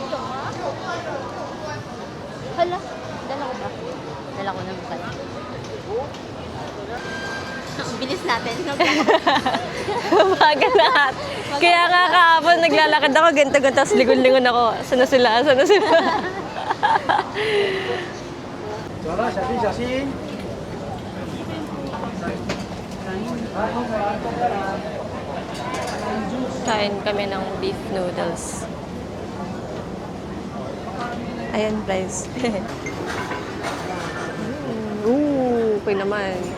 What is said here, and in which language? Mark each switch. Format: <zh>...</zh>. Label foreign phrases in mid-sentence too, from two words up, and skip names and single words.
<tl>Hala, dala ko ba? Dala ko na mukha. Ang bilis natin. Umaga lahat. Kaya nga kahapon, naglalakad ako, ganito-ganito, tapos lingon-lingon ako. Saan na sila? Saan na sila?</tl> <zh>走了，小心小心。</zh> <tl>Kain kami ng</tl> <en>beef noodles.</en> <tl>Ayan, guys. Okay naman.</tl>